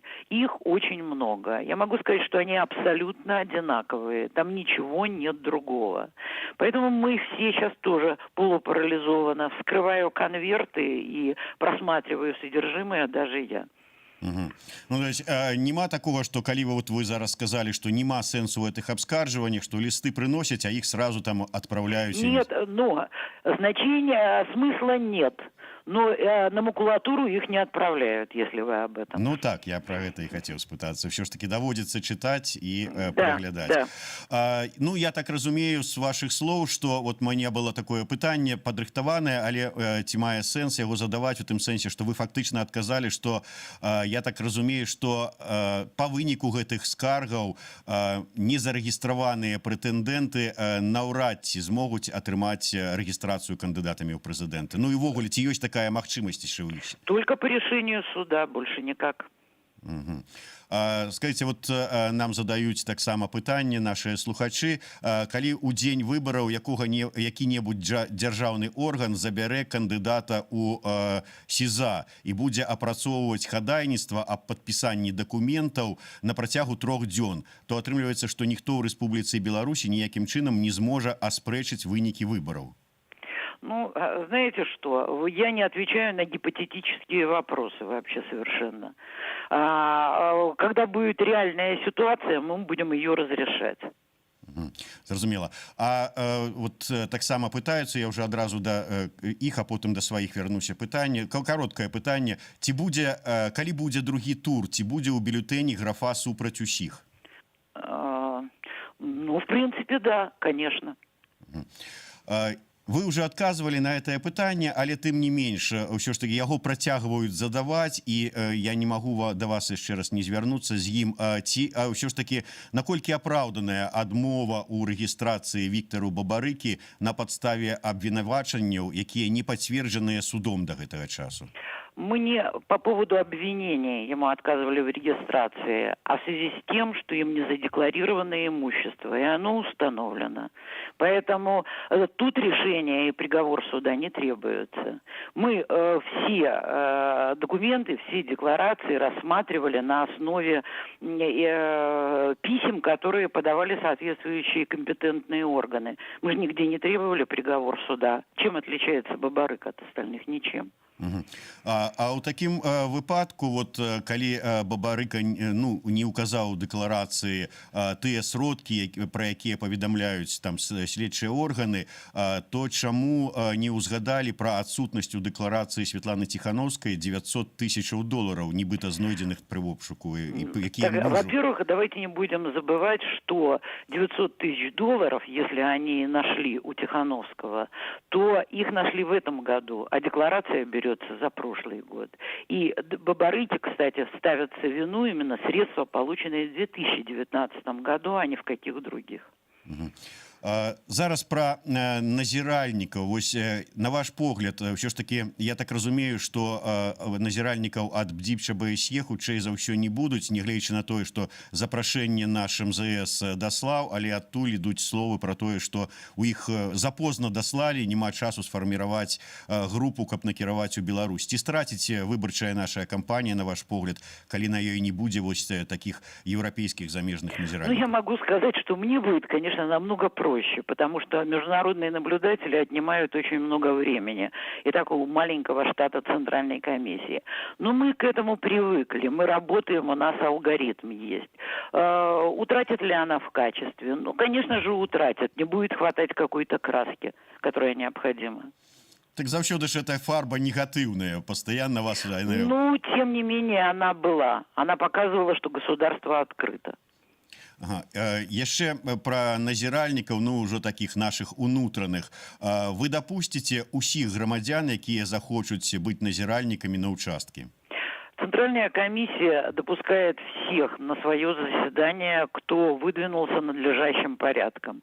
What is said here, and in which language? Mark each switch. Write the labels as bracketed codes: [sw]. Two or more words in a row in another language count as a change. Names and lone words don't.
[ru] Их очень много. Я могу сказать, что они абсолютно одинаковые. Там ничего нет другого. Поэтому мы все сейчас тоже полупарализованы. Вскрываю конверты и просматриваю содержимое даже я. Угу. Ну, то есть нема такого, что калі вот вы зараз сказали, что [be] нема сенсу [ru] в этих обскарживаниях, что листы приносят, а их сразу там отправляют? Нет, но значения, смысла нет. Но на макулатуру их не отправляют, если вы об этом. Ну так, я про это и хотел спытаться. Все ж таки доводится читать и переглядать. Да. [be] Ну, я так разумею [ru] с ваших слов, что вот мне было такое [be] пытанне падрыхтаванае, але ці мае сэнс яго задаваць у тым сэнсе, што вы фактычна адказалі, што я так разумею, што па выніку гэтых скаргаў незарэгістраваныя прэтэндэнты наўрад ці змогуць атрымаць рэгістрацыю кандыдатамі ў прэзідэнты. Ну і ввогуле, ці ёсць такая махчимость еще выше? [ru] Только по решению суда, больше никак. Угу. Скажите, вот нам задают [be] так само пытанне наши слухачи, калі у дзень выбораў які-небудзь дзяржаўны орган забярэ кандыдата у СІЗА і будзе апрацоўваць хадайніцтва аб падпісанні дакументаў на працягу 3 дзён, то атрымліваецца, што ніхто ў Рэспубліцы Беларусь ніякім чынам не зможа аспрэчыць вынікі выбораў. [ru] Ну, знаете что, я не отвечаю на гипотетические вопросы вообще совершенно. Когда будет реальная ситуация, мы будем ее разрешать. [be] Зразумела. Вот так само пытаются, я уже адразу да іх, а потым да сваіх вярнуся пытанне. Кароткае пытанне. Ці будзе, калі будзе другі тур, ці будзе ў бюлетэні графа супраць усіх? [ru] Ну, в принципе, да, конечно. Вы уже отказывали на это [be] пытанне, але тым не менш ўсё ж таки яго працягваюць задаваць, і я не магу да вас яшчэ раз не звярнуцца з ім. Ці ўсё ж таки наколькі апраўданая адмова ў рэгістрацыі Віктару Бабарыкі на падставе абвінавачанняў, якія не пацверджаныя судом да гэтага часу? [ru] Мы не по поводу обвинения ему отказывали в регистрации, а в связи с тем, что им не задекларировано имущество, и оно установлено. Поэтому тут решение и приговор суда не требуется. Мы все документы, все декларации рассматривали на основе писем, которые подавали соответствующие компетентные органы. Мы же нигде не требовали приговор суда. Чем отличается Бабарык от остальных? Ничем. [be] А ў такім выпадку, вот калі Бабарыка не указаў у дэкларацыі тыя сродкі, пра якія паведамляюць там следчыя органы, то чаму не ўзгадалі пра адсутнасць у дэкларацыі Светланы Тихановскай $900 000, нібыта знойдзеных пры обшуку? [ru] Во-первых, давайте не будем забывать, что $900 000, если они нашли у Тихановского, то их нашли в этом году, а декларация берет за прошлый год. И Бабарыке, кстати, ставятся в вину именно средства, полученные в 2019 году, а не в каких других. [be] Зараз пра назіральнікаў. Вось на ваш погляд, ўсё ж таки, я так разумею, што назіральнікаў ад бдзіпча БСЕ хутчэй за ўсё не будуць, нягледзячы на тое, што запрашэнне наш МЗС даслаў, але адтуль ідуць словы пра тое, што у іх запозна даслалі, няма часу сфарміраваць групу, каб накіраваць у Беларусь. Ці страціць выбарчая наша кампанія, на ваш погляд, калі на ёй не будзе вось таких европейских замежных назіральнікаў? [ru] Ну, я могу сказать, что мне будет, конечно, намного проще, потому что международные наблюдатели отнимают очень много времени и такого маленького штата Центральной комиссии. Но мы к этому привыкли, мы работаем, у нас алгоритм есть. Утратит ли она в качестве? Ну, конечно же, утратит, не будет хватать какой-то краски, которая необходима. [be] Так заўсёды ж эта фарба негатыўная, [ru] постоянно вас... Ну, тем не менее, она была. Она показывала, что государство открыто. Ага. [be] Яшчэ пра назіральнікаў, ну ўжо таких наших унутраных. Вы дапусціце ўсіх грамадзян, якія захочуць быць назіральнікамі на ўчасткі? [ru] Центральная комиссия допускает всех на свое заседание, кто выдвинулся надлежащим порядком.